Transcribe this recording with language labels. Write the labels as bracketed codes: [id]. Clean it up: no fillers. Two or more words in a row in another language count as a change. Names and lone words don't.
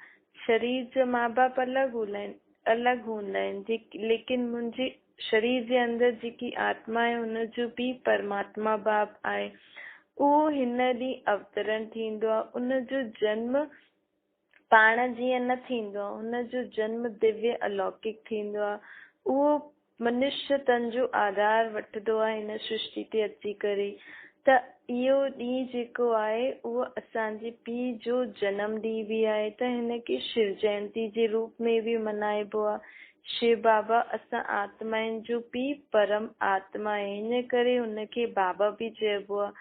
[sd] शरीर जा माँ बाप अलॻि हूंदा आहिनि, लेकिन मुंहिंजे शरीर जे अंदरि जेकी आत्मा आहे, हुनजो पीउ परमात्मा बाप आहे। उहो हिन ॾींहुं अवतरण थींदो आहे। उनजो जन्म पाण जीअं न थींदो आहे, हुनजो जन्म दिव्य अलौकिक थींदो आहे। उहो मनुष्य तन जो आधार वठंदो आहे हिन सृष्टि ते अची करे। त इहो ॾींहुं जेको आहे उहो असांजे पीउ जो जनम ॾींहुं बि आहे, त हिनखे शिव जयंती जे रूप में बि मल्हाइबो आहे। शिव बाबा असां आत्माउनि जो पीउ परम आत्मा आहे, हिन करे हुनखे बाबा बि चइबो आहे।